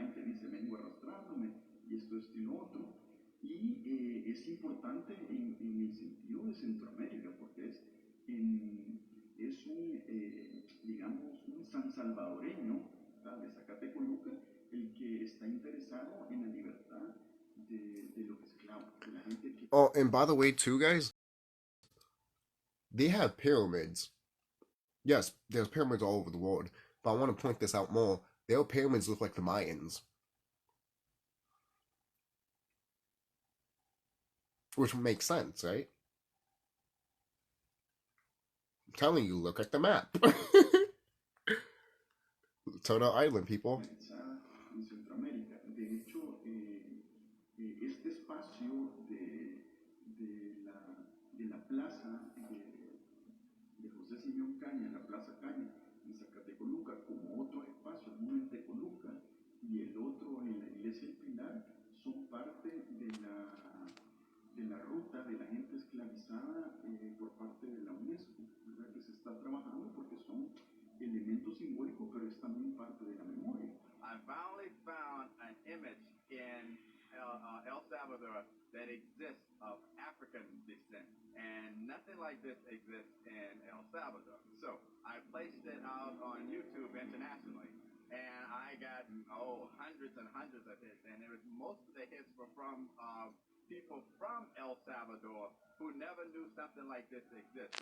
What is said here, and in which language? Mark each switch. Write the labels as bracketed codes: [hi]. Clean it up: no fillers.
[es] En que dice, vengo arrastrándome y esto y lo otro. Y es importante en el sentido de Centroamérica, porque es un, digamos, un san salvadoreño, ¿verdad? De Zacatecoluca, el que está interesado en la libertad de los esclavos, de la gente que... [en] Oh, and by the way, too, guys, they have pyramids. Yes, there's pyramids all over the world, but I want to point this out more. Their pyramids look like the Mayans, which makes sense, right? I'm telling you, look at the map. Turtle Island, people. [es] En Centroamérica. De hecho, este espacio de la plaza de José Simeón Caña, la Plaza Caña, en Zacatecoluca, como otros espacios, uno en Tecoluca y el otro en la Iglesia del Pilar, son parte de la ruta de la gente esclavizada por parte de la UNESCO, ¿verdad? Que se está trabajando porque son elementos simbólicos, pero es también parte de la memoria. [en] I finally found an image in El Salvador that exists of African descent, and nothing like this exists in El Salvador. So I placed it out on YouTube internationally, and I got hundreds and hundreds of hits, and it was most of the hits were from people from El Salvador who never knew something like this exists.